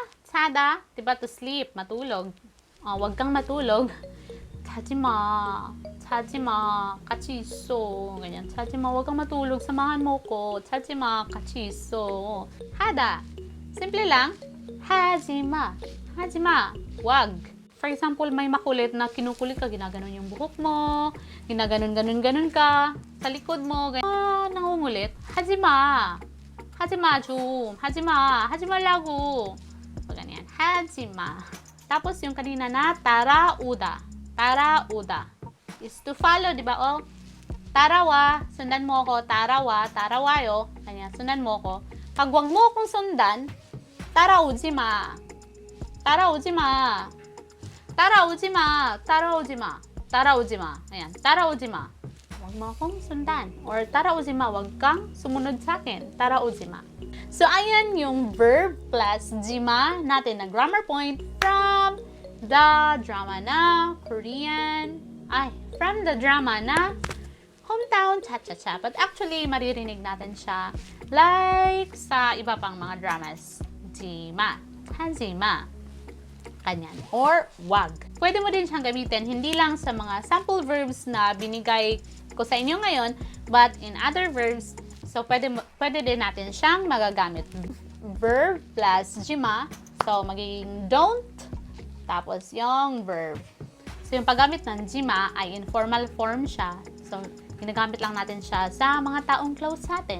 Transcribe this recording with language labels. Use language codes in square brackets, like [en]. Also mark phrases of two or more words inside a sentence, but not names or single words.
[tl] Diba, [en] to sleep. [tl] Matulog. O, wag kang matulog. [ko] 자지 마. 자지 마. 같이 있어. ganyan. 자지 마. [tl] Huwag kang matulog. Samahan mo ko. [ko] 자지 마. 같이 있어. 하다. [tl] Simple lang. [ko] 하지 마. 하지 마. [tl] Wag. [en] For example, [tl] may makulit na kinukulit ka, ginaganon yung buhok mo, ginaganon-ganon-ganon ka, sa likod mo, nangungulit. [ko] 하지 마. 하지 마 좀. 하지 마. 하지 말라고. [tl] So, ganyan. [ko] 하지 마. [tl] Tapos yung kanina na tarauda. [en] Tarauda is to follow, [tl] di ba? Oh, tarawa, sundan mo ako. Tarawa, tarawayo. Ganyan, sundan mo ako. Pag wag mo akong sundan, [ko] 따라오지 마. 따라오지 마. 따라오지 마. 따라오지 마. 따라오지 마. Ayan, 따라오지 마. [tl] Wag mo akong sundan. [ko] Or 따라오지 마. [tl] Wag kang sumunod sa akin. [ko] 따라오지 마. [tl] So, ayan yung verb plus jima natin na [en] grammar point [tl] from the drama na Korean. [en] From the drama na Hometown Chachacha. But actually, [tl] maririnig natin siya like sa iba pang mga dramas. [ko] 지마. 하지마. [tl] Kanyan. Or wag. Pwede mo din siyang gamitin hindi lang sa mga sample verbs na binigay ko sa inyo ngayon, [en] but in other verbs, [tl] so pwede din natin siyang magagamit. [en] Verb plus jima. [tl] So, magiging don't, tapos yung verb. So, yung paggamit ng jima ay [en] informal form [tl] siya. So, ginagamit lang natin siya sa mga taong close sa atin.